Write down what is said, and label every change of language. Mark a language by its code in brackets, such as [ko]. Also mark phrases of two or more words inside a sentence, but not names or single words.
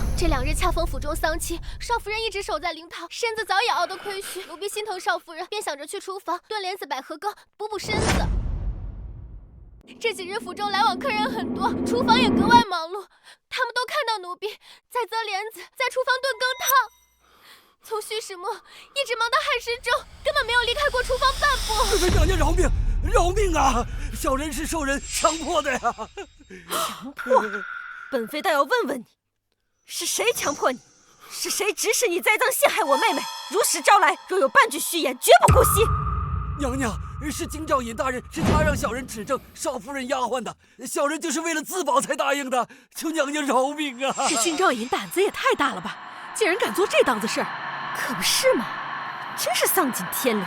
[zh] 這2日恰逢府中喪期，少夫人一直守在灵堂，身子早已熬得虧虛。奴婢心疼少夫人，便想着去廚房炖莲子百合羹，補身子。這幾日府中來往客人很多，廚房也格外忙碌。他們都看到奴婢在择蓮子，在廚房燉羹湯。從戌時末一直忙到亥时中，根本沒有離開過廚房半步。貴妃娘娘饒命，饒命啊！小人是受人強迫的呀。強迫？本妃倒要問問你，是誰強迫你？是誰指使你栽贓陷害我妹妹？如實招來，若有半句虛言，絕不姑息。娘娘，是金兆尹大人，是他讓小人指證少夫人丫鬟的，小人就是為了自保才答應的，求娘娘饒命啊！這金兆尹膽子也太大了吧，竟然敢做這檔子事兒！可不是嘛，真是喪盡天良！